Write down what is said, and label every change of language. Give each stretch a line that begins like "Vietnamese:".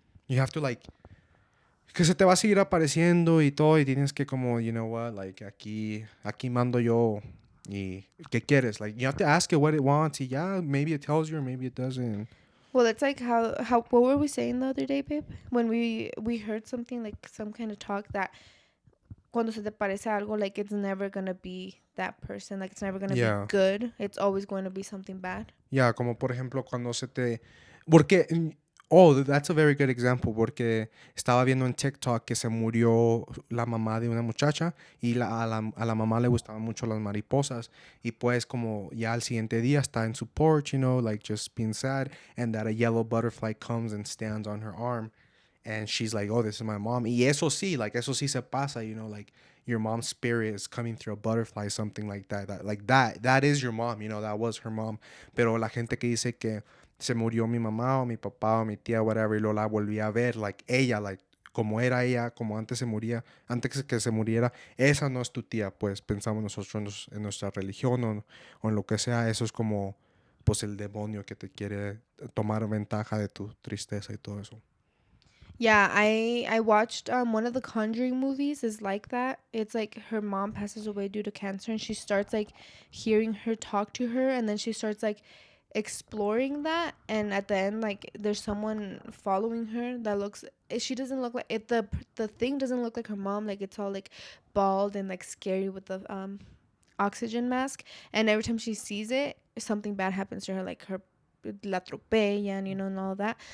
English: you have to, like,
Spanish: que se te va a seguir apareciendo y todo y tienes que como,
English: you know what, like
Spanish: aquí mando yo y ¿qué quieres?
English: Like you have to ask it what it wants y yeah, maybe it tells you or maybe it doesn't. Well, it's like how what were we saying the other day, babe? When we heard something like some kind of talk that
Spanish: cuando se te parece algo,
English: like it's never gonna be that person, like it's never gonna be good. It's always going to be something bad.
Spanish: Yeah, como por ejemplo cuando se te porque
English: oh, that's a very good example
Spanish: porque estaba viendo en TikTok que se murió la mamá de una muchacha y a la mamá le gustaban mucho las mariposas y pues como ya al siguiente día está en su porch,
English: you know, like just being sad and that a yellow butterfly comes and stands on her arm and she's like, oh, this is my mom.
Spanish: Y eso sí,
English: like
Spanish: eso sí se pasa,
English: you know, like your mom's spirit is coming through a butterfly, something like that. That is your mom, you know, that was her mom.
Spanish: Pero la gente que dice que se murió mi mamá o mi papá o mi tía, whatever, y luego la volví a ver, like ella, like como era ella, como antes se moría, antes que se muriera, esa no es tu tía, pues pensamos nosotros en nuestra religión o en lo que sea, eso es como pues el demonio que te quiere tomar ventaja de tu tristeza y todo eso.
English: Yeah, I watched one of the Conjuring movies is like that. It's like her mom passes away due to cancer and she starts like hearing her talk to her and then she starts like exploring that and at the end like there's someone following her that looks she doesn't look like it the thing doesn't look like her mom, like it's all like bald and like scary with the oxygen mask, and every time she sees it something bad happens to her, like her
Spanish: la atropellan,
English: and all that.